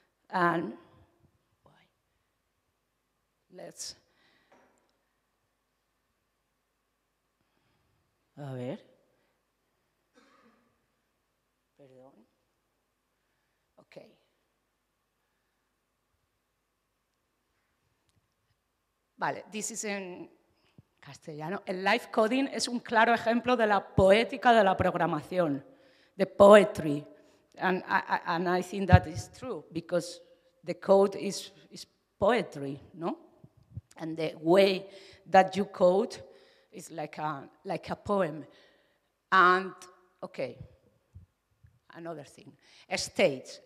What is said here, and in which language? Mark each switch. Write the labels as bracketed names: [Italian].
[English] And let's, [Spanish] a ver, perdón, [English] okay. Vale, this is in castellano. [Spanish] El live coding es un claro ejemplo de la poética de la programación, [English] the poetry. And I think that is true, because the code is poetry, no? And the way that you code is like a poem. And, okay, another thing. States.